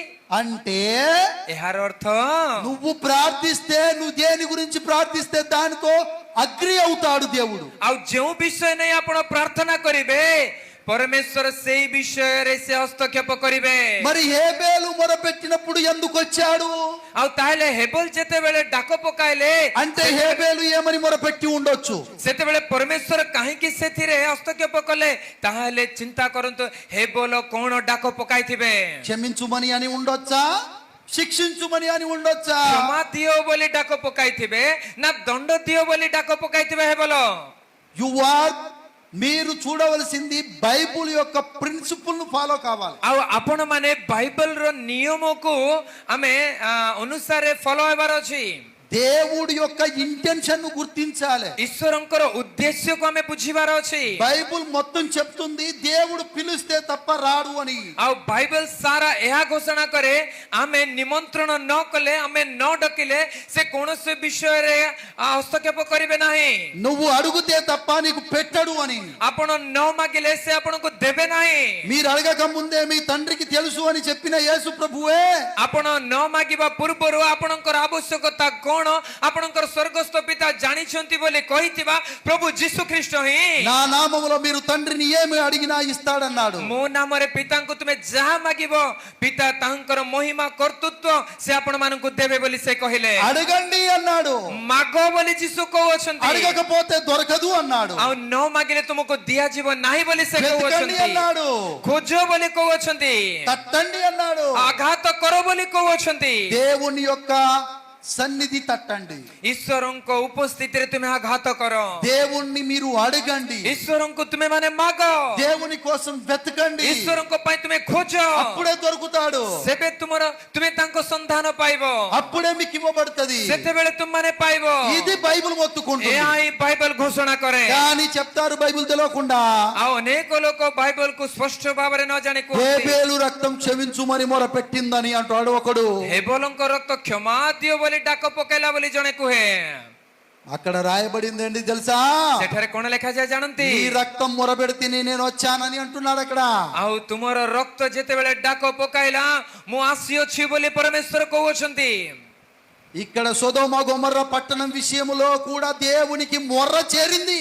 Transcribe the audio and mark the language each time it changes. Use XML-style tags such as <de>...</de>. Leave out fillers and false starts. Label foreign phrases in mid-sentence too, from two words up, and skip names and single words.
<te>అంటే</te> <or>ଏହାର ଅର୍ଥ</or> <te>నువ్వు ప్రార్థిస్తే, నువ్వు దేని గురించి ప్రార్థిస్తే దానితో అగ్రి అవుతాడు దేవుడు.</te> <or>ଆଉ ଯେଉଁ ବିଷୟ ନେଇ ଆପଣ ପ୍ରାର୍ଥନା କରିବେ, ପରମେଶ୍ୱର ସେଇ ବିଷୟରେ ସେ ହସ୍ତକ୍ଷେପ କରିବେ।</or> <te>మరి హేబేలు మొరపెట్టినప్పుడు ఎందుకు వచ్చాడు?</te> <or>ଆଉ ତାହେଲେ ହେବଲ ଯେତେବେଳେ ଡାକ ପକାଇଲେ,</or> <te>అంటే హేబేలు ఏమని మొరపెట్టి ఉండొచ్చు?</te> <or>ସେତେବେଳେ ପରମେଶ୍ୱର କାହିଁକି ସେଥିରେ ହସ୍ତକ୍ଷେପ କଲେ? ତାହେଲେ ଚିନ୍ତା କରନ୍ତୁ, ହେବଲ କଣ ଡାକ ପକାଇଥିବେ?</or> <te>క్షమించుమని అని ఉండొచ్చా? శిక్షించుమని అని ఉండొచ్చా?</te> <or>କ୍ଷମା ଦିଅ ବୋଲି ଡାକ ପକାଇଥିବେ ନା ଦଣ୍ଡ ଦିଅ ବୋଲି ଡାକ ପକାଇଥିବେ ହେବଲ?</or> <te>మీరు చూడవలసింది బైబుల్ యొక్క ప్రిన్సిపుల్ ను ఫాలో కావాలి.</te> <or>ଆଉ ଆପଣ ମାନେ ବାଇବଲ ର ନିୟମକୁ ଆମେ ଅନୁସାରେ ଫଲୋ ହେବାର ଅଛି।</or> <te>దేవుడి యొక్క ఇంటెన్షన్ ను గుర్తించాలి.</te> <or>ଈଶ୍ୱରଙ୍କର ଉଦ୍ଦେଶ୍ୟକୁ ଆମେ ବୁଝିବାର ଅଛି।</or> <te>బైబుల్ మొత్తం చెప్తుంది దేవుడు పిలిస్తే తప్ప రాడు అని.</te> <or>ଆଉ ବାଇବଲ ସାରା ଏହା ଘୋଷଣା କରେ, ଆମେ ନିମନ୍ତ୍ରଣ ନ କଲେ, ଆମେ ନ ଡକିଲେ ସେ କୌଣସି ବିଷୟରେ ହସ୍ତକ୍ଷେପ କରିବେ ନାହିଁ।</or> <te>నువ్వు అడుగుతే తప్ప నీకు పెట్టడు అని.</te> <or>ଆପଣ ନ ମାଗିଲେ ସେ ଆପଣଙ୍କୁ ଦେବେ ନାହିଁ।</or> <te>మీరు అడగక ముందే మీ తండ్రికి తెలుసు అని చెప్పిన యేసు ప్రభువే</te> <or>ଆପଣ ନ ମାଗିବା ପୂର୍ବରୁ ଆପଣଙ୍କର ଆବଶ୍ୟକତା କଣ ଆପଣଙ୍କର ସ୍ୱର୍ଗସ୍ଥ ପିତା ଜାଣିଛନ୍ତି ବୋଲି କହିଥିବା ପ୍ରଭୁ ଯୀଶୁ ଖ୍ରୀଷ୍ଟ ହିଁ</or> <te>నా నామములో మీరు తండ్రిని ఏమి అడిగినా ఇస్తాడన్నాడు.</te> <or>ମୋ ନାମରେ ପିତାଙ୍କୁ ତୁମେ ଯାହା ମାଗିବ, ପିତା ତାଙ୍କର ମହିମା କର୍ତ୍ତୃତ୍ୱ ସେ ଆପଣମାନଙ୍କୁ ଦେବେ ବୋଲି ସେ କହିଲେ।</or> <te>అడగండి అన్నాడు.</te> <or>ମାଗ ବୋଲି ଯୀଶୁ କହୁଅଛନ୍ତି।</or> <te>అడగకపోతే దొరకదు అన్నాడు.</te> <or>ଆଉ ନ ମାଗିଲେ ତୁମକୁ ଦିଆଯିବ ନାହିଁ ବୋଲି ସେ</or> <te>వెతకండి</te> <or>କହୁଅଛନ୍ତି।</or> <te>అన్నాడు.</te> <or>ଖୋଜ ବୋଲି କହୁଅଛନ୍ତି।</or> <te>తట్టండి అన్నాడు.</te> <or>ଆଘାତ କର ବୋଲି କହୁଅଛନ୍ତି।</or> <te>దేవుని యొక్క సన్నిధి తట్టండి.</te> <or>ଈଶ୍ୱରଙ୍କ ଉପସ୍ଥିତିରେ ତୁମେ ଆଘାତ କର।</or> <te>దేవుణ్ణి మీరు అడగండి.</te> <or>ଈଶ୍ୱରଙ୍କୁ ତୁମେ ମାନେ ମାଗ।</or> <te>దేవుని కోసం వెతకండి.</te> <or>ଈଶ୍ୱରଙ୍କ ପାଇଁ ତୁମେ ଖୋଜ।</or> <te>అప్పుడే దొరుకుతాడు.</te> <or>ସେବେ ତୁମେ ତାଙ୍କ ସନ୍ଧାନ ପାଇବ।</or> <te>అప్పుడే మీకు ఇవ్వబడుతుంది.</te> <or>ସେତେବେଳେ ତୁମମାନେ ପାଇବ।</or> <te>ఇది బైబిల్ మొత్తుకుంటుంది.</te> <or>ଏହା ହିଁ ବାଇବଲ ଘୋଷଣା କରେ।</or> <te>కానీ చెప్తారు బైబిల్ తెలియకుండా.</te> <or>ଆଉ ଅନେକ ଲୋକ ବାଇବଲକୁ ସ୍ପଷ୍ଟ ଭାବରେ ନ ଜାଣି କୁହନ୍ତି,</or> <te>హేబేలు రక్తం క్షమించుమని మొర పెట్టిందని అంటాడు ఒకడు.</te> <or>ହେବଲଙ୍କ ରକ୍ତ କ୍ଷମା ଦିଅ ବୋଲି ଡାକ ପକାଇଲା ବୋଲି ଜଣେ କୁହେ।</or> <te>అక్కడ రాయబడింది ఏంటి తెలుసా?</te> <or>ସେଠାରେ କଣ ଲେଖାଯାଏ ଜାଣନ୍ତି?</or> <te>ఈ రక్తం మొరబెడితే నేను వచ్చానని అంటున్నాడు అక్కడ.</te> <or>ଆଉ ତୁମର ରକ୍ତ ଯେତେବେଳେ ଡାକ ପକାଇଲା, ମୁଁ ଆସିଅଛି ବୋଲି ପରମେଶ୍ୱର କହୁଅଛନ୍ତି।</or> <te>ఇక్కడ సొదొమ గొమొర్రా పట్టణం విషయములో కూడా దేవునికి మొర్ర చేరింది.</te>